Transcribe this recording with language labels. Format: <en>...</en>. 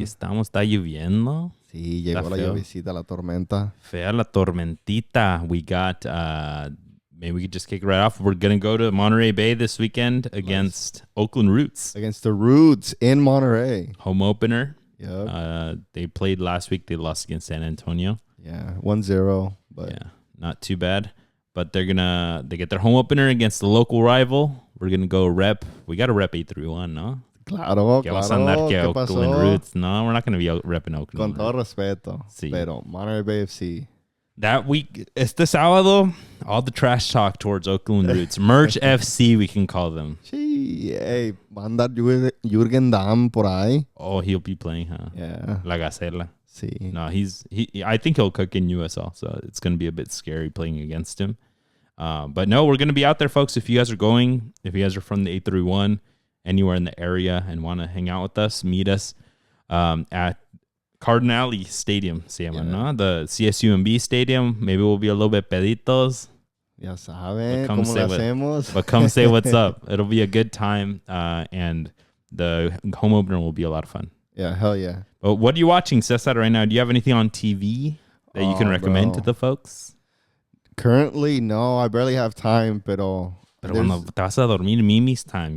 <es>Aquí estamos, está lloviendo. Sí, llegó la llovizita, la tormenta. Fea la tormentita.</es> <en>We got, maybe we could just kick it right off. We're going to go to Monterey Bay this weekend against Oakland Roots. Against the Roots in Monterey. Home opener. Yep. They played last week. They lost against San Antonio. Yeah, 1-0. But yeah, not too bad. But they get their home opener against the local rival. We're going to go rep. We got to rep 831, no?</en> <es>Claro, ¿Qué vas a andar que Oakland Roots?</es> <en>No, we're not going to be repping Oakland.</en> <es>Con todo respeto. Sí. Pero Monterey Bay FC.</es> <en>That week,</en> <es>este sábado,</es> <en>all the trash talk towards Oakland Roots. Merch FC, we can call them.</en> <es>Sí, hey, va a andar Jürgen Damm por ahí.</es> <en>Oh, he'll be playing, huh? Yeah.</en> <es>La Gacela. Sí.</es> <en>No, I think he'll cook in USL, so it's going to be a bit scary playing against him. But no, we're going to be out there, folks. If you guys are going, if you guys are from the 831, anywhere in the area and want to hang out with us, meet us at Cardinale Stadium,</en> <es>se llama, ¿no?</es> <en>The CSUMB Stadium. Maybe we'll be a little bit peditos.</en> <es>Ya saben cómo lo hacemos.</es> <en>But come say what's up. It'll be a good time, and the home opener will be a lot of fun. Yeah, hell yeah. But what are you watching, Cesar, right now? Do you have anything on TV that you can recommend to the folks? Currently, no. I barely have time,</en> <es>pero cuando te vas a dormir, Mimi's time.</es>